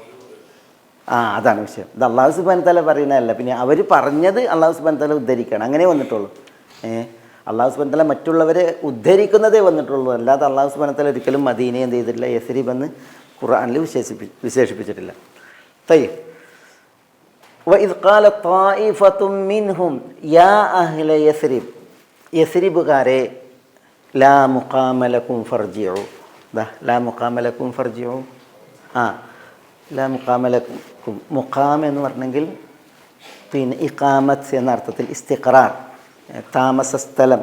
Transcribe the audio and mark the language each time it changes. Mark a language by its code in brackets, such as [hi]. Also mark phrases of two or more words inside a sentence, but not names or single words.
[ml] അതാണ് വിഷയം. ഇത് [ar] الله سبحانه تعالى [ml] പറയുന്നതല്ല, പിന്നെ അവർ പറഞ്ഞത് [ar] الله سبحانه تعالى [ml] ഉദ്ധരിക്കുകയാണ്, അങ്ങനെ വന്നിട്ടുള്ളൂ. [ar] الله سبحانه تعالى [ml] മറ്റുള്ളവരെ ഉദ്ധരിക്കുന്നതേ വന്നിട്ടുള്ളൂ, അല്ലാതെ [ar] الله سبحانه تعالى [ml] ഒരിക്കലും മദീനയെ എന്ത് ചെയ്തിട്ടില്ല, യസ്രിബ് എന്ന് ഖുർആനിൽ വിശേഷിപ്പിച്ചിട്ടില്ല. [ar] طيب وإذ قال طائفة منهم يا أهل يثرب യസ്രിബുകാരെ لا مقام لكم فارجعوا. لا مقام لكم فارجعوا. لا مقام لكم. [ml] മുഖാം എന്ന് പറഞ്ഞെങ്കിൽ പിന്നെ ഇഖാമത്ത് എന്ന അർത്ഥത്തിൽ ഇസ്തിഖറാർ, താമസ സ്ഥലം.